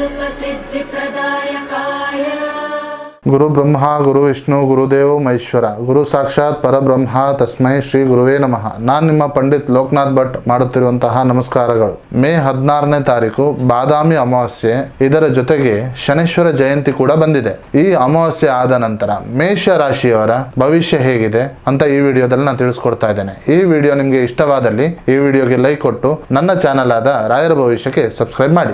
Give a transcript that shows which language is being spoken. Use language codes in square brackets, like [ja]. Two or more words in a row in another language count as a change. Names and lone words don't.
[sa] सिद्धिप्रदायकाय गुरु ब्रह्मा गुरु विष्णु गुरुदेव महेश्वर गुरु साक्षाತ್ ಪರಬ್ರಹ್ಮ ತಸ್ಮೈ ಶ್ರೀ ಗುರುವೇ ನಮಃ. [kn] ನಾನು ನಿಮ್ಮ ಪಂಡಿತ್ ಲೋಕನಾಥ್ ಭಟ್ ಮಾಡುತ್ತಿರುವಂತಹ ನಮಸ್ಕಾರಗಳು. ಮೇ 16ನೇ ತಾರೀಕು ಬಾದಾಮಿ ಅಮಾವಾಸ್ಯೆ, ಇದರ ಜೊತೆಗೆ ಶನೇಶ್ವರ ಜಯಂತಿ ಕೂಡ ಬಂದಿದೆ. ಈ ಅಮಾವಾಸ್ಯೆ ಆದ ನಂತರ ಮೇಷ ರಾಶಿಯವರ ಭವಿಷ್ಯ ಹೇಗಿದೆ ಅಂತ ಈ ವಿಡಿಯೋದಲ್ಲಿ ನಾನು ತಿಳಿಸ್ಕೊಡ್ತಾ ಇದ್ದೇನೆ. ಈ ವಿಡಿಯೋ ನಿಮಗೆ ಇಷ್ಟವಾದಲ್ಲಿ ಈ ವಿಡಿಯೋಗೆ ಲೈಕ್ ಕೊಟ್ಟು ನನ್ನ ಚಾನಲ್ ಆದ ರಾಯರ ಭವಿಷ್ಯಕ್ಕೆ ಸಬ್ಸ್ಕ್ರೈಬ್ ಮಾಡಿ.